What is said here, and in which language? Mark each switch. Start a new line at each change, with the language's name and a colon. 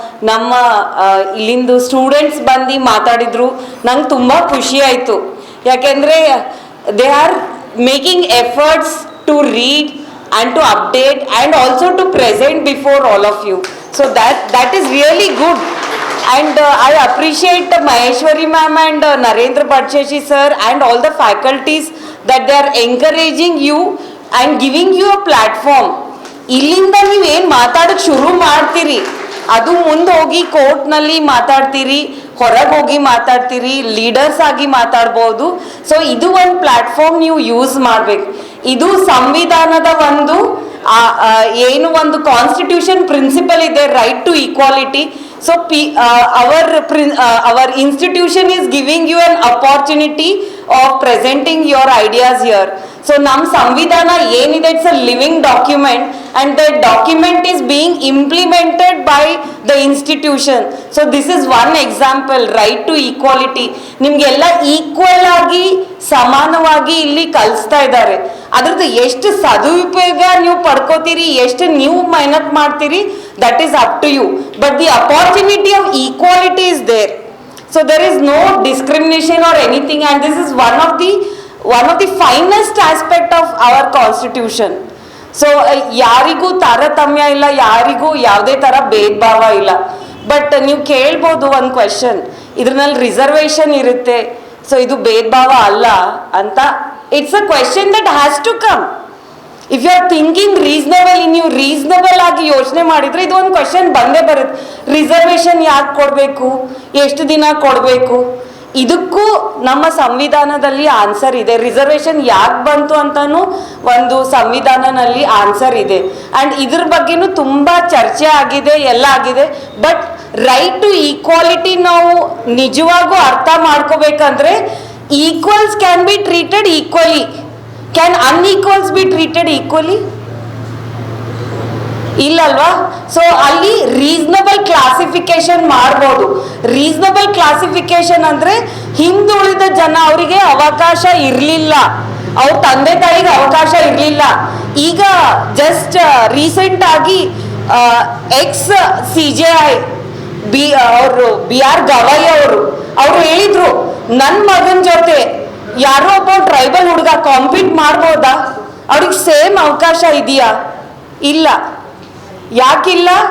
Kannada: ನಮ್ಮ ಇಲ್ಲಿಂದು ಸ್ಟೂಡೆಂಟ್ಸ್ ಬಂದು ಮಾತಾಡಿದ್ರು, ನಂಗೆ ತುಂಬ ಖುಷಿ ಆಯಿತು.
English: ಯಾಕೆಂದರೆ they are making efforts to read and to update and also to present before all of you. So that is really good. And I appreciate Maheshwari ma'am and Narendra Bhadsheshi sir and all the faculties that they are encouraging you and giving you a platform.
Kannada: ಇಲ್ಲಿಂದ ನೀವು ಏನು ಮಾತಾಡೋಕ್ಕೆ ಶುರು ಮಾಡ್ತೀರಿ ಅದು ಮುಂದೆ ಹೋಗಿ ಕೋರ್ಟ್ನಲ್ಲಿ ಮಾತಾಡ್ತೀರಿ, ಹೊರಗೆ ಹೋಗಿ ಮಾತಾಡ್ತೀರಿ, ಲೀಡರ್ಸ್ ಆಗಿ ಮಾತಾಡ್ಬೋದು. ಸೊ ಇದು ಒಂದು ಪ್ಲ್ಯಾಟ್ಫಾರ್ಮ್ ನೀವು ಯೂಸ್ ಮಾಡಬೇಕು. ಇದು ಸಂವಿಧಾನದ ಒಂದು ಏನು ಒಂದು ಕಾನ್ಸ್ಟಿಟ್ಯೂಷನ್ ಪ್ರಿನ್ಸಿಪಲ್ ಇದೆ, right to equality.
English: So our institution is giving you an opportunity of presenting your ideas here. So
Kannada: nam samvidhana yenide,
English: it's a living document and the document is being implemented by the institution. So this is one example, right to equality.
Kannada: ನಿಮಗೆಲ್ಲ equal ಆಗಿ ಸಮಾನವಾಗಿ ಇಲ್ಲಿ ಕಲಿಸ್ತಾ ಇದ್ದಾರೆ. ಅದ್ರದ್ದು ಎಷ್ಟು ಸದುಪಯೋಗ ನೀವು ಪಡ್ಕೋತೀರಿ, ಎಷ್ಟು ನೀವು ಮೆಹನತ್ ಮಾಡ್ತೀರಿ,
English: that is up to you. But the opportunity of equality is there. So there is no discrimination or anything, and this is one of the finest aspect of our constitution.
Kannada: So ಯಾರಿಗೂ ತಾರತಮ್ಯ ಇಲ್ಲ, ಯಾರಿಗೂ ಯಾವುದೇ ಥರ ಭೇದ ಭಾವ ಇಲ್ಲ. But ನೀವು ಕೇಳ್ಬೋದು ಒಂದು ಕ್ವೆಶನ್, ಇದ್ರಲ್ಲಿ ರಿಸರ್ವೇಷನ್ ಇರುತ್ತೆ, ಸೊ ಇದು ಭೇದ ಭಾವ ಅಲ್ಲ ಅಂತ.
English: It's a question that has to come. If you are thinking reasonable,
Kannada: ನೀವು ರೀಸನಬಲ್ ಆಗಿ ಯೋಚನೆ ಮಾಡಿದ್ರೆ ಇದು ಒಂದು ಕ್ವೆಶನ್ ಬಂದೇ ಬರುತ್ತೆ. ರಿಸರ್ವೇಷನ್ ಯಾಕೆ ಕೊಡಬೇಕು, ಎಷ್ಟು ದಿನ ಕೊಡಬೇಕು, ಇದಕ್ಕೂ ನಮ್ಮ ಸಂವಿಧಾನದಲ್ಲಿ ಆನ್ಸರ್ ಇದೆ. ರಿಸರ್ವೇಷನ್ ಯಾಕೆ ಬಂತು ಅಂತಾನು ಒಂದು ಸಂವಿಧಾನದಲ್ಲಿ ಆನ್ಸರ್ ಇದೆ. ಆ್ಯಂಡ್ ಇದ್ರ ಬಗ್ಗೆನೂ ತುಂಬ ಚರ್ಚೆ ಆಗಿದೆ, ಎಲ್ಲ ಆಗಿದೆ. ಬಟ್ ರೈಟ್ ಟು ಈಕ್ವಾಲಿಟಿ ನಾವು ನಿಜವಾಗೂ ಅರ್ಥ ಮಾಡ್ಕೋಬೇಕಂದ್ರೆ
English: equals can be treated equally. Can unequals be treated equally?
Kannada: ಇಲ್ಲಲ್ವಾ? So ಅಲ್ಲಿ ರೀಸನಬಲ್ ಕ್ಲಾಸಿಫಿಕೇಶನ್ ಮಾಡ್ಬೋದು. ರೀಸನಬಲ್ ಕ್ಲಾಸಿಫಿಕೇಶನ್ ಅಂದರೆ ಹಿಂದುಳಿದ ಜನ ಅವರಿಗೆ ಅವಕಾಶ ಇರಲಿಲ್ಲ, ಅವ್ರ ತಂದೆ ತಾಯಿಗೆ ಅವಕಾಶ ಇರಲಿಲ್ಲ. ಈಗ ಜಸ್ಟ್ ರೀಸೆಂಟ್ ಆಗಿ ಎಕ್ಸ್ CJI ಅವರು BR ಗವಾಯಿ ಅವರು ಹೇಳಿದ್ರು, ನನ್ನ ಮಗನ ಜೊತೆ ಯಾರೋ ಒಬ್ಬ ಟ್ರೈಬಲ್ ಹುಡುಗ ಕಾಂಪೀಟ್ ಮಾಡ್ಬೋದಾ, ಅವ್ರಿಗೆ ಸೇಮ್ ಅವಕಾಶ ಇದೆಯಾ? ಇಲ್ಲ. ಯಾಕಿಲ್ಲ?